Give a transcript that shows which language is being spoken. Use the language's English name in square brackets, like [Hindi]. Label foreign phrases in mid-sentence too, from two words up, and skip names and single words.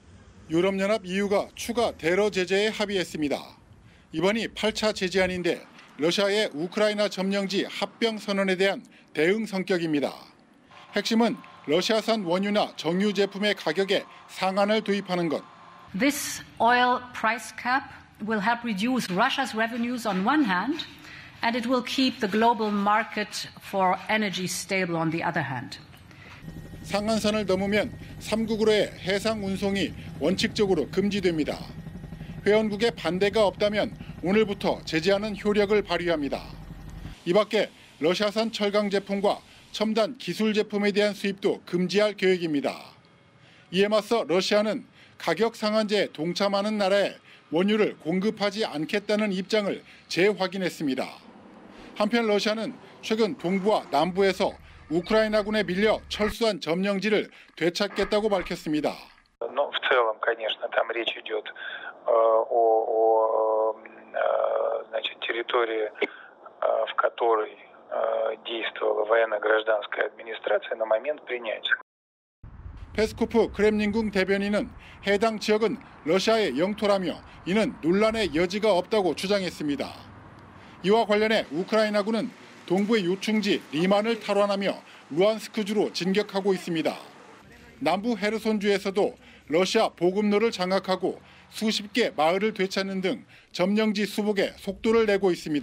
[Korean] 유럽연합 EU가 추가 대러 제재에 합의했습니다. 이번이 8차 제재안인데 러시아의 우크라이나 점령지 합병 선언에 대한 대응 성격입니다. 핵심은 러시아산 원유나 정유 제품의 가격에 상한을 도입하는 것. [English] This oil price cap will help reduce Russia's revenues on one hand, and it will keep the global market for energy stable on the other hand. [Korean] 상한선을 넘으면 3국으로의 해상 운송이 원칙적으로 금지됩니다. 회원국의 반대가 없다면 오늘부터 제재하는 효력을 발휘합니다. 이 밖에 러시아산 철강 제품과 첨단 기술 제품에 대한 수입도 금지할 계획입니다. 이에 맞서 러시아는 가격 상한제에 동참하는 나라에 원유를 공급하지 않겠다는 입장을 재확인했습니다. 한편 러시아는 최근 동부와 남부에서 우크라이나군에 밀려 철수한 점령지를 되찾겠다고 밝혔습니다. [Russian] В целом, конечно, там речь идет о территории, в которой действовала военно-гражданская администрация на момент принятия. [Korean] 페스코프 크렘린궁 대변인은 해당 지역은 러시아의 영토라며 이는 논란의 여지가 없다고 주장했습니다. 이와 관련해 우크라이나군은 동부의 요충지 리만을 탈환하며 루안스크주로 진격하고 있습니다. 남부 헤르손주에서도 러시아 보급로를 장악하고 수십 개 마을을 되찾는 등 점령지 수복에 속도를 내고 있습니다.